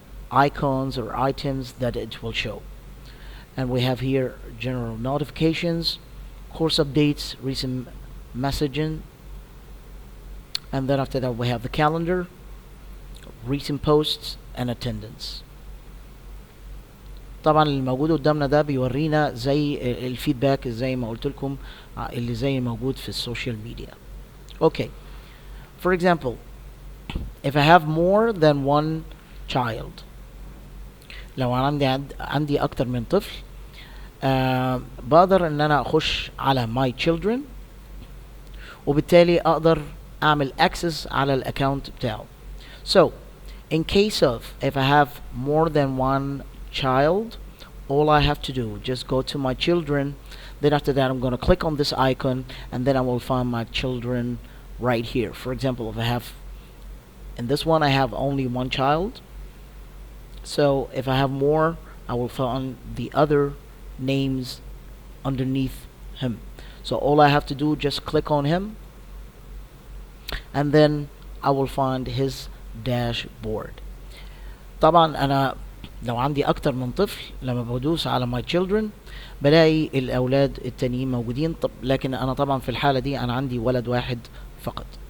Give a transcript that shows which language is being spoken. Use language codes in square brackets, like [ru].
[en] icons or items that it will show. And we have here general notifications, course updates, recent messaging, and then after that we have the calendar, recent posts and attendance. [ar] طبعا اللي موجود قدامنا ده بيورينا زي الفيدباك زي ما قلت لكم اللي زي موجود في السوشيال ميديا. [en] Okay, for example, if I have more than one child, [ar] لو عندي اكتر من طفل بقدر ان انا اخش على my children وبالتالي اقدر اعمل access على الاكونت بتاعه. [en] So in case of if I have more than one child, all I have to do just go to my children, then after that I'm going to click on this icon and then I will find my children right here. For example, if I have in this one I have only one child, so if I have more I will find the other names underneath him. So all I have to do just click on him and then I will find his dashboard. [ar] طبعا انا لو عندي اكتر من طفل لما بدوس على my children بلاقي الاولاد التانيين موجودين. لكن انا طبعا في الحالة دي انا عندي ولد واحد فقط.